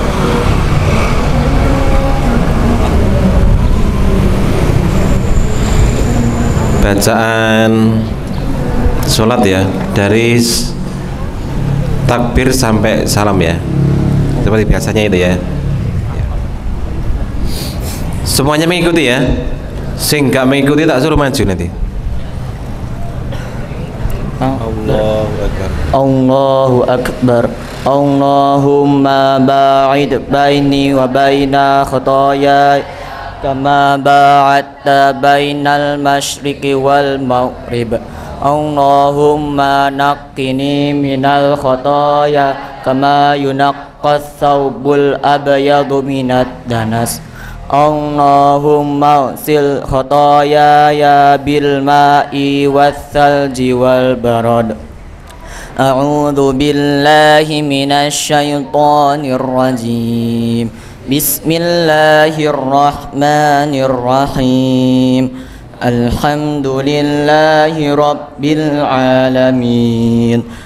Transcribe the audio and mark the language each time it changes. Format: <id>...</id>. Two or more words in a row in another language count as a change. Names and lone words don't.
<id>Bacaan sholat ya, dari takbir sampai salam ya, seperti biasanya itu ya. Semuanya mengikuti ya. Sing nggak mengikuti tak suruh maju nanti.</id> <ar>الله أكبر. الله أكبر. اللهم باعد بيني وبين خطاياي كما باعدت بين المشرق والمغرب. اللهم نقني من الخطايا كما ينقى الثوب الأبيض من الدنس. اللهم اغسل خطاياي بالماء والثلج والبرد. أعوذ بالله من الشيطان الرجيم. بسم الله الرحمن الرحيم. الحمد لله رب العالمين.</ar>